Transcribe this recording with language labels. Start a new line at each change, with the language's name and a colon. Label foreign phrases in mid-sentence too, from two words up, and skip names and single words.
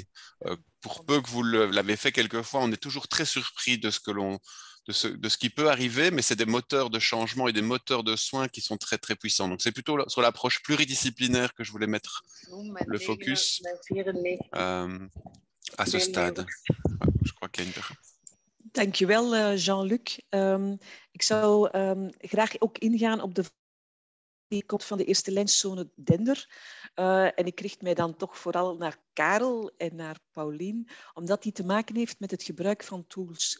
French: Pour peu que vous l'avez fait quelquefois, on est toujours très surpris de ce qui peut arriver, mais c'est des moteurs de changement et des moteurs de soins qui sont très, très puissants. Donc, c'est plutôt sur l'approche pluridisciplinaire que je voulais mettre le focus à ce stade. Je crois qu'il y a une...
Dutch: Dankjewel, Jean-Luc. Ik zou graag ook ingaan op die komt van de eerste lijnszone Dender. En ik richt mij dan toch vooral naar Karel en naar Paulien, omdat die te maken heeft met het gebruik van tools.